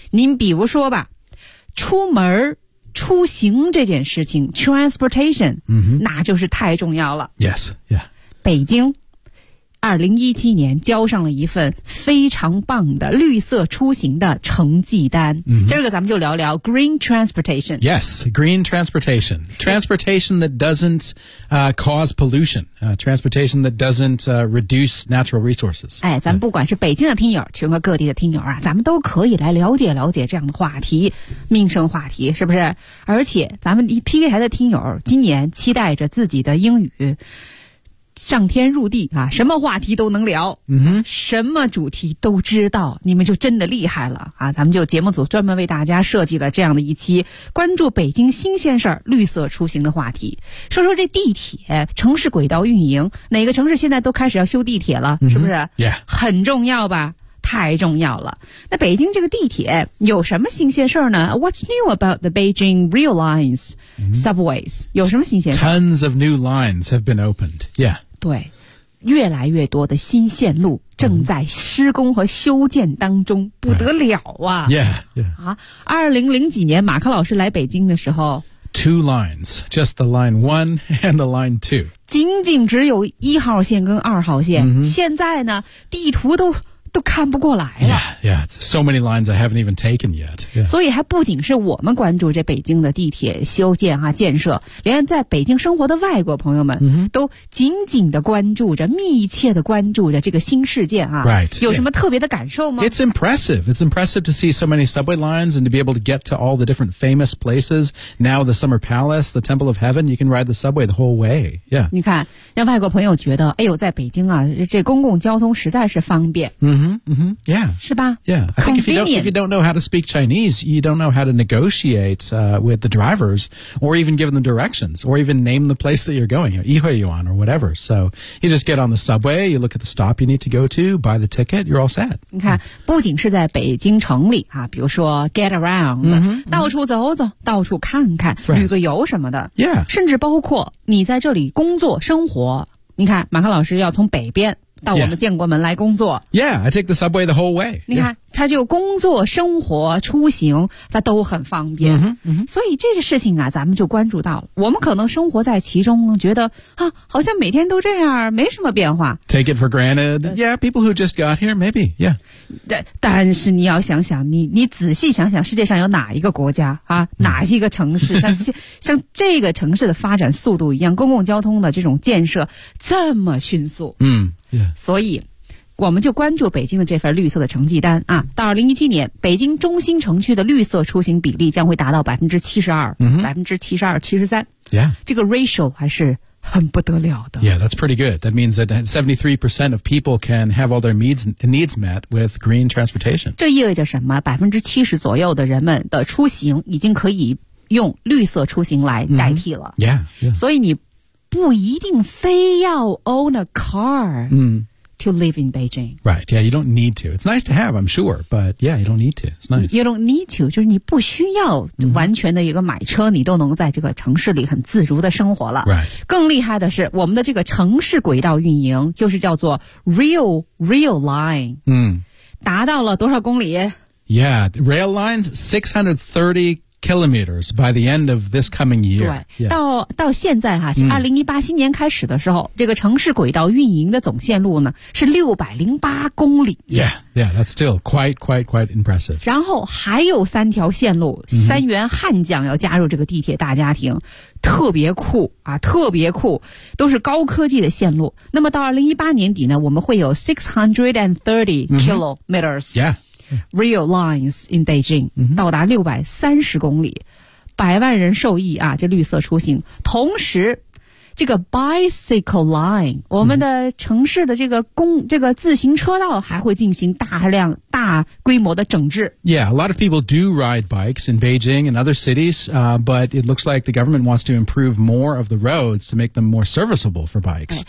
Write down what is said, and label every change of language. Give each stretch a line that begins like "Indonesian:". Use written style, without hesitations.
Chinese: 您比如说吧，出门出行这件事情 transportation、嗯、哼，那就是太重要了。
English: Yes, yeah.
Chinese: 北京2017年交上了一份非常棒的绿色出行的成绩单、 mm-hmm. 今儿个咱们就聊聊
English: green transportation. Yes, green transportation. Transportation that doesn't cause pollution. Transportation that doesn't reduce natural resources.
Chinese: 哎，咱们不管是北京的听友全国各地的听友啊，咱们都可以来了解了解这样的话题，民生话题是不是。而且咱们 PK 台的听友今年期待着自己的英语上天入地啊，什么话题都能聊，嗯哼，什么主题都知道，你们就真的厉害了啊！咱们就节目组专门为大家设计了这样的一期关注北京新鲜事儿、绿色出行的话题。说说这地铁、城市轨道运营，哪个城市现在都开始要修地铁了，嗯、是不是？
English: Yeah.
Chinese: 很重要吧？太重要了。那北京这个地铁有什么新鲜事儿呢？
English: What's new about the Beijing Rail Lines Subways?、 Mm-hmm.
Chinese: 有什么新鲜事？
English: Tons of new lines have been opened. Yeah.
Chinese: 对，越来越多的新线路正在施工和修建当中、mm-hmm. 不得了啊。
English: Yeah, yeah.
Chinese: 啊，2000几年马克老师来北京的时候。
English: Two lines, just the line one and the line two.
Chinese: 仅仅只有一号线跟二号线。 Mm-hmm. 现在呢地图都看不过来了。
English: Yeah, yeah, so many lines I haven't even taken yet.、Yeah.
Chinese: 所以还不仅是我们关注这北京的地铁修建啊建设，连在北京生活的外国朋友们都紧紧的关注着，密切的关注着这个新事件啊。
English: Right.
Chinese: 有什么特别的感受吗
English: ？It's impressive. It's impressive to see so many subway lines and to be able to get to all the different famous places. Now the Summer Palace, the Temple of Heaven, you can ride the subway the whole way. Yeah.
Chinese: 你看，让外国朋友觉得，哎呦，在北京啊，这公共交通实在是方便。
English: Mm-hmm. Yeah.
Chinese: 是吧
English: Yeah. I think if you don't know how to speak Chinese, you don't know how to negotiate, with the drivers or even give them directions or even name the place that you're going, you know,
Chinese: 一会儿游玩
English: or whatever. So you just get on the subway, you look at the stop you need to go to, buy the ticket, you're all set.
Chinese: 你看、不仅是在北京城里啊，比如说
English: get around, mm-hmm, mm-hmm.
Chinese: 到处走走，到处看看、
English: right.
Chinese: 旅个游什么的。
English: Yeah.
Chinese: 甚至包括你在这里工作生活。你看马克老师要从北边到我们建国门来工作。
English: Yeah, I take the subway the whole way.
Chinese: 你看，他就工作、生活、出行，他都很方便。嗯哼，嗯哼。所以这个事情啊，咱们就关注到了。我们可能生活在其中，觉得啊，好像每天都这样，没什么变化。
English: Take it for granted. Yeah, people who just got here, maybe. Yeah.
Chinese: 但是你要想想，你仔细想想，世界上有哪一个国家啊，哪一个城市像这个城市的发展速度一样，公共交通的这种建设这么迅速？
English: 嗯。Yeah.
Chinese: 所以我们就关注北京的这份绿色的成绩单啊，到2017年北京中心城区的绿色出行比例将会达到 72%、 mm-hmm. 72%、73%、
English: yeah.
Chinese: 这个 ratio 还是很不得了的。
English: Yeah, that's pretty good. That means that 73% of people can have all their needs met with green transportation.
Chinese: 这意味着什么？ 70% 左右的人们的出行已经可以用绿色出行来代替了、
English: mm-hmm. yeah, yeah.
Chinese: 所以你不一定非要
English: own a car、
Chinese: to live in Beijing.
English: Right, yeah, you don't need to. It's nice to have, I'm sure, but yeah, you don't need to. It's nice. You don't need to,
Chinese: 就是你不需要完全的一个买车、mm-hmm. 你都能在这个城市里很自如的生活了。
English: Right.
Chinese: 更厉害的是我们的这个城市轨道运营就是叫做 Rail Line、达到了多少公里？
English: Yeah, Rail Line's 630kilometers by the end of this coming year.
Chinese: 对、yeah. 到现在哈、2018新年开始的时候、这个城市轨道运营的总线路呢是608公里。
English: Yeah, yeah, that's still quite impressive.
Chinese: 然后还有三条线路、三元汉江要加入这个地铁大家庭，特别酷啊，特别酷，都是高科技的线路。那么到2018年底呢，我们会有630 kilometers.、
English: Yeah. Rail lines in Beijing、
Chinese: 到达630公里，百万人受益啊！这绿色出行，同时这个
English: bicycle line
Chinese: 我们的城市的这个自行车道还会进行大规模的整治。
English: Yeah, a lot of people do ride bikes in Beijing and other cities, but it looks like the government wants to improve more of the roads to make them more serviceable for bikes.